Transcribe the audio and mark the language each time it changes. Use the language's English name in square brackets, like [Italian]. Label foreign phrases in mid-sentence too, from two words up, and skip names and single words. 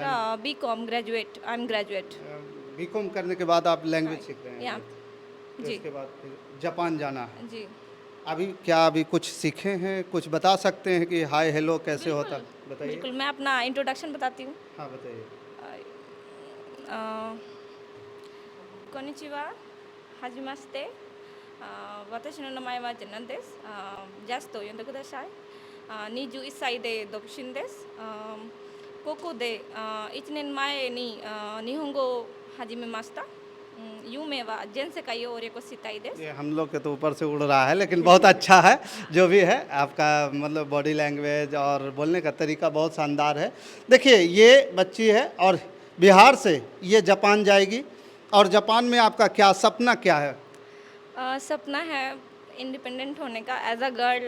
[English] मेरा BCom graduate, I am graduate. [Hindi] बीकॉम करने के बाद आप लैंग्वेज सीख रहे हैं? यहाँ तो जी। उसके बाद फिर जापान जाना है। जी अभी क्या अभी कुछ सीखे हैं, कुछ बता सकते हैं कि [English] hi hello [Hindi] कैसे होता है? बताइए। बिल्कुल, मैं अपना इंट्रोडक्शन बताती हूँ। हाँ बताइए। [Japanese] こんにちは。はじめまして。私の名前はジャナンです。ジャスと呼んでください。21歳で独身です。ここで1年前に日本語を始めました。夢は全世界を旅行したいです。 [Hindi] ये हम लोग के तो ऊपर से उड़ रहा है, लेकिन बहुत अच्छा है जो भी है आपका, मतलब [English] body language [Hindi] और बोलने का तरीका बहुत शानदार है। देखिए ये बच्ची है और बिहार से ये जापान जाएगी, और जापान में आपका क्या सपना क्या है? सपना है इंडिपेंडेंट होने का [English] as a girl.